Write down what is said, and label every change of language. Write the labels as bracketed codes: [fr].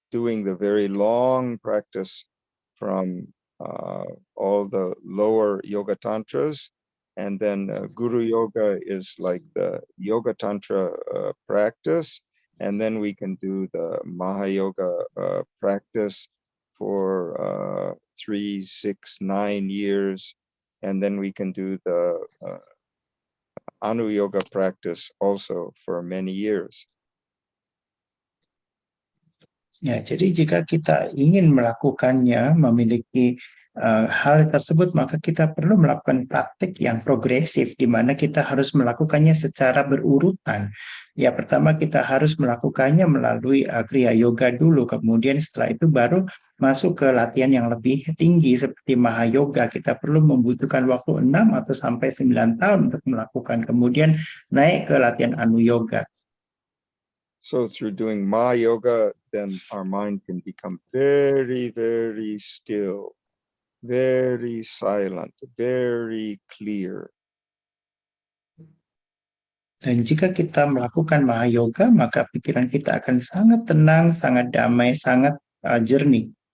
[en] doing the very long practice from all the lower yoga tantras, and then Guru Yoga is like the Yoga Tantra practice, and then we can do the Mahayoga practice for 3, 6, 9 years, and then we can do the Anu Yoga practice also for many years. [id] Ya, jadi jika kita ingin melakukannya, memiliki hal tersebut, maka kita perlu melakukan praktik yang progresif, di mana kita harus melakukannya secara berurutan. Ya, pertama kita harus melakukannya melalui kriya yoga dulu, kemudian setelah itu baru masuk ke latihan yang lebih tinggi seperti Mahayoga. Kita perlu membutuhkan waktu 6 atau sampai 9 tahun untuk melakukan, kemudian naik ke latihan Anu Yoga. [en] So through doing Ma Yoga, then our mind can become very, very still, very silent, very clear. [id] Dan jika kita melakukan Mahayoga, maka pikiran kita akan sangat tenang, sangat damai, sangat jernih.